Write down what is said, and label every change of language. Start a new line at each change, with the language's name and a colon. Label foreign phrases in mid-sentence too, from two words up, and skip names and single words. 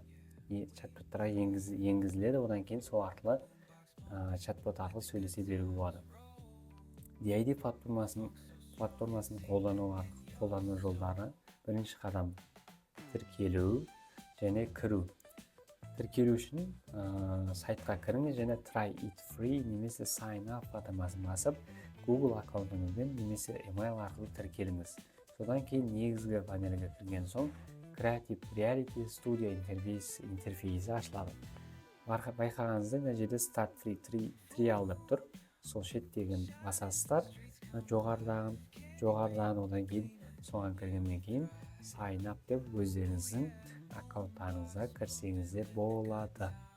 Kazakh: Чат-боттарға енгізіледі, одан кейін сол арқылы чат-бот арқылы сөйлесе беруге болады. DID платформасын қолдану жолдары. Бірінші қадам тіркелу және кіру. Тіркелу үшін сайтқа кіріңіз және
English: try it free
Kazakh: немесе
English: sign up
Kazakh: батырмасын басып, Google аккаунтыңызбен немесе email арқылы тіркеліңіз. Содан кейін негізгі панельге кірген соң Creative Reality Studio интерфейсі ашылады. Байқағаныңызда мына жерде
English: Start Free Trial
Kazakh: деп тұр. Сол шеттеген басасыздар. Жоғарыдан одан кейін соған кіргеннен кейін
English: Sign up
Kazakh: деп өздеріңіздің аккаунттарыңызға кірсеңіздер болады.